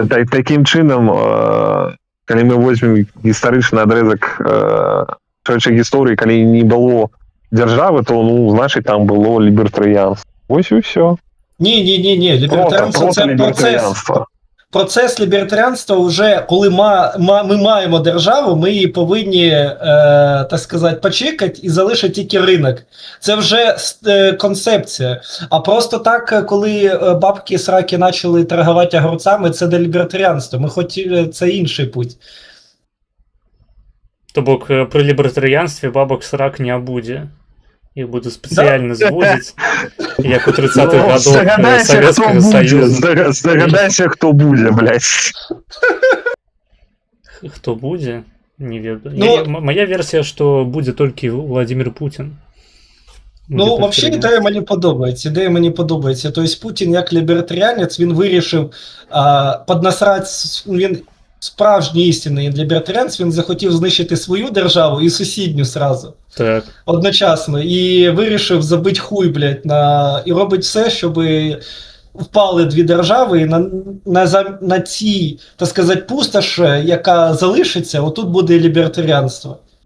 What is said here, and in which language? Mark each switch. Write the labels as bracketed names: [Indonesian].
[Belarusian] Такім чынам, калі мы возьмем гістарычны адрезак чалавечай гісторыі, калі не было дзяржавы, то, ну, значыць, там было лібертарыянства. Вось і ўсё. [Ukrainian] Не, лібертарыянства це процес лібертаріанства вже, коли ми маємо державу, ми її повинні, так сказати, почекати і залишити тільки ринок. Це вже концепція. А просто так, коли бабки-сраки почали торгувати огурцями, це не лібертаріанство. Ми хотіли, це інший путь. То бок при лібертаріанстві бабок-срак не буде. [Russian] Их буду специально звозить, як у 30-х годов Советского Союза. Здогадайся, кто будет, блядь. Кто будет? Не ведаю. Моя версия, что будет только Владимир Путин. [Ukrainian] Ну, вообще ідея мені подобається. Тобто Путін як лібертаріанець, він вирішив поднасрати, він справжній істинний лібертаріанець, він захотів знищити свою державу і сусідню сразу. Так. Одночасно. І вирішив забити хуй, блядь, і робить все, щоб впали дві держави, і на цій, так сказати, пустоші, яка залишиться, отут буде лібертаріанство.